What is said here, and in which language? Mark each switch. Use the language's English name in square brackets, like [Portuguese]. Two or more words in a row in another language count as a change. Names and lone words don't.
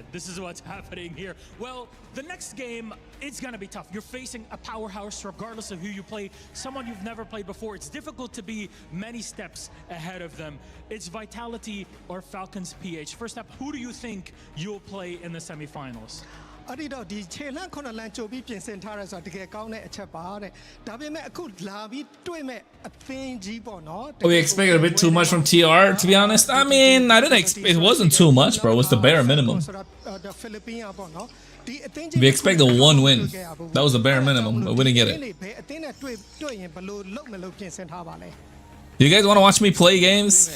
[English] This is what's happening here. Well, the next game, it's gonna be tough. You're facing a powerhouse regardless of who you play, someone you've never played before. It's difficult to be many steps ahead of them. It's Vitality or Falcons PH. First up, who do you think you'll play in the semifinals? [Burmese] အဲ့ဒီတော့ဒီခြေလန့်9လမ်းကြိုပြီးပြင်ဆင်ထားရဲဆိုတာတကယ်ကောင်းတဲ့အချက်ပါတဲ့ဒါပေမဲ့အခုလာပြီးတွေ့မဲ့အသင်းကြီးပေါ့နော် [English] We expected a bit too much from TR, to be honest. I mean, I didn't expect, it wasn't too much, bro. It was the bare minimum. We expect a 1 win. That was the bare minimum, but we didn't get it. You guys want to watch me play games?